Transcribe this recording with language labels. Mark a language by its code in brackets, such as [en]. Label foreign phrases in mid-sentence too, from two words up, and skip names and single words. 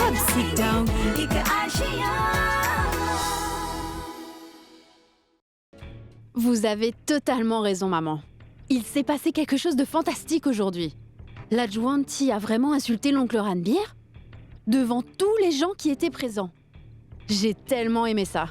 [en] sit down [hi] एक आशिया. [fr] Vous avez totalement raison, maman. Il s'est passé quelque chose de fantastique aujourd'hui. L'adjointe a vraiment insulté l'oncle Ranbir devant tous les gens qui étaient présents. J'ai tellement aimé ça.